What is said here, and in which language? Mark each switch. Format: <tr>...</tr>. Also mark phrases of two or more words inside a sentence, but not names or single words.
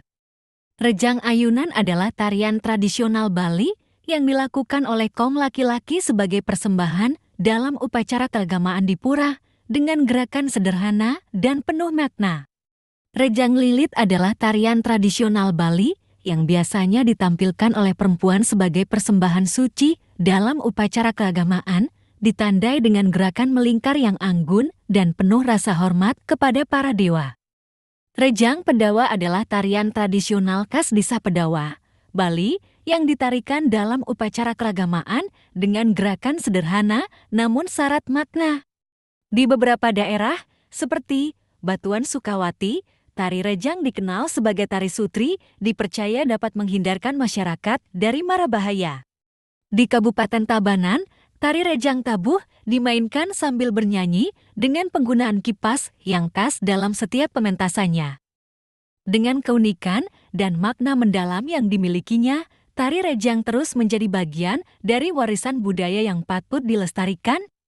<id>Rejang ayunan adalah tarian tradisional Bali yang dilakukan oleh kaum laki-laki sebagai persembahan dalam upacara keagamaan di pura dengan gerakan sederhana dan penuh makna. Rejang lilit adalah tarian tradisional Bali yang biasanya ditampilkan oleh perempuan sebagai persembahan suci dalam upacara keagamaan, ditandai dengan gerakan melingkar yang anggun dan penuh rasa hormat kepada para dewa. Rejang Pedawa adalah tarian tradisional khas desa Pedawa, Bali yang ditarikan dalam upacara keagamaan dengan gerakan sederhana namun syarat makna. Di beberapa daerah, seperti Batuan Sukawati, tari rejang dikenal sebagai tari sutri, dipercaya dapat menghindarkan masyarakat dari mara bahaya. Di Kabupaten Tabanan, tari rejang tabuh dimainkan sambil bernyanyi dengan penggunaan kipas yang khas dalam setiap pementasannya. Dengan keunikan dan makna mendalam yang dimilikinya, tari rejang terus menjadi bagian dari warisan budaya yang patut dilestarikan.</id>